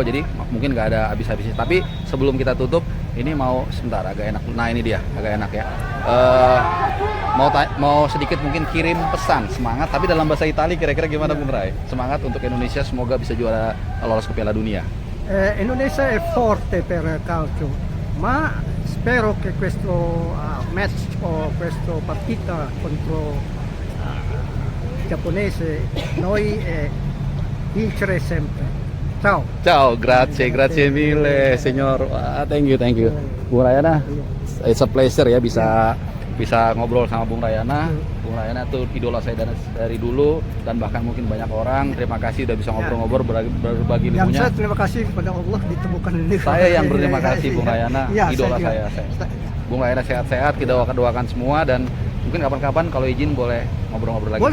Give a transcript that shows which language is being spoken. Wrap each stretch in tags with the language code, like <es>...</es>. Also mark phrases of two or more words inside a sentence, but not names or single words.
<id>Jadi mungkin nggak ada habis-habisnya. Tapi sebelum kita tutup, ini mau sebentar agak enak. Nah, ini dia agak enak ya. Mau sedikit mungkin kirim pesan semangat, tapi dalam bahasa Italia kira-kira gimana Bung Ray? Semangat untuk Indonesia, semoga bisa juara lolos ke Piala Dunia.</id> <it>Indonesia è forte per calcio, ma spero che questo match o questa partita contro giapponese noi vincere sempre. Ciao. Ciao, grazie mille, signor.</it> <en>Thank you. Bung Rayana, it's a pleasure</en> <id>ya bisa ngobrol sama</id> <en>Bung Rayana.</en> <id>Bung Rayana tuh idola saya dari dulu dan bahkan mungkin banyak orang. Terima kasih udah bisa ngobrol-ngobrol berbagi Yang ilmunya. saya terima kasih kepada Allah ditemukan ini. Saya yang berterima kasih Bung Rayana, Ya, idola juga. saya. Bung Rayana sehat-sehat, kita doakan semua dan mungkin kapan-kapan kalau izin boleh ngobrol-ngobrol lagi.</id>